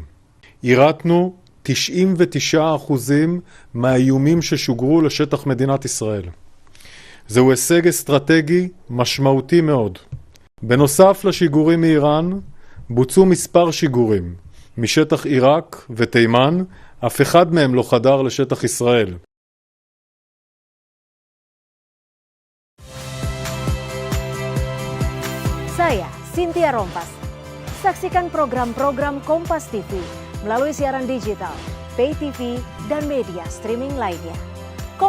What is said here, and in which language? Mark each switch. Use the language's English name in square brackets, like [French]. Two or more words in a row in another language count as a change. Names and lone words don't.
[Hebrew] ירתנו 99% מהאיומים ששוגרו לשטח מדינת ישראל. זהו הישג אסטרטגי משמעותי מאוד. בנוסף לשיגורים מאיראן, בוצעו מספר שיגורים משטח עיראק ותימן, אף אחד מהם לא חדר לשטח ישראל. [Indonesian] Saya, Cynthia Rompas. Saksikan program-program Kompas TV melalui siaran digital, [English] pay TV, [Indonesian] dan media streaming lainnya.